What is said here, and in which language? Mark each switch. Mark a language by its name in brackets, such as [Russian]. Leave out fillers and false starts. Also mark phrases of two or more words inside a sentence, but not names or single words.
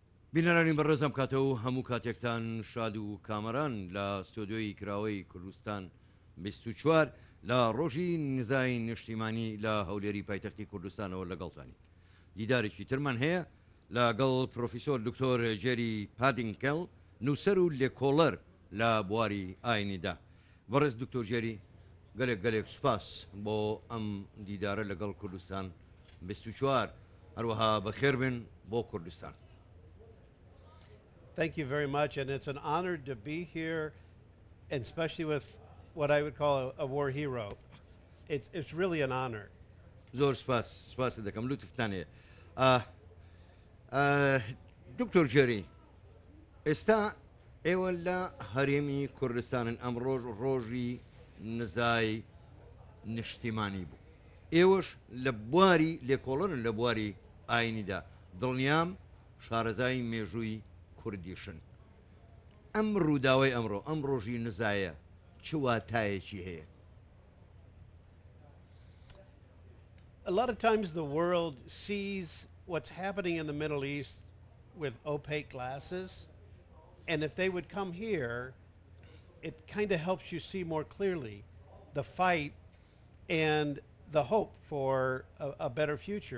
[Central Kurdish] بینەرانی بەڕێزم کاتەوە هەموو کاتێکتان شاد و کامەران لە ستۆدیۆی کراوەی کوردستان 24 لە ڕۆژی نزای نیشتیمانی لە هەولێری پایتەختی کوردستانەوە لەگەڵتانی دیدارێکی ترمان هەیە لەگەڵ پرۆفیسۆر دکتۆر جێری پادینکەل نووسەر و لێکۆڵەر لە بواری ئاینیدا. بەڕێز دکتۆر جێری گەلێک سوپاس بۆ ئەم دیدارە لەگەڵ کوردستان 24 هەروەها بەخێربن بۆ کوردستان. [English] Thank you very much, and it's an honor to be here, and especially with what I would call a war hero. It's really an honor. [Central Kurdish] زۆر سپاس دەکەم لوتفتان هەیە. دکتۆر جێری ئێستا ئێوە لە هەرێمی کوردستانن ئەم ڕۆژی نزای نیشتیمانی بوو. ئێوەش لە بواری لێکۆڵەرن لە بواری ئاینیدا دڵنیام شارەزای مێژووی کوردیشن. ئەم ڕووداوای ئەمڕۆ ئەم ڕۆژی نزایە چ واتایەکی هەیە؟ [English] A lot of times the world sees what's happening in the Middle East with opaque glasses, and if they would come here, it kind of helps you see more clearly the fight and the hope for a better future.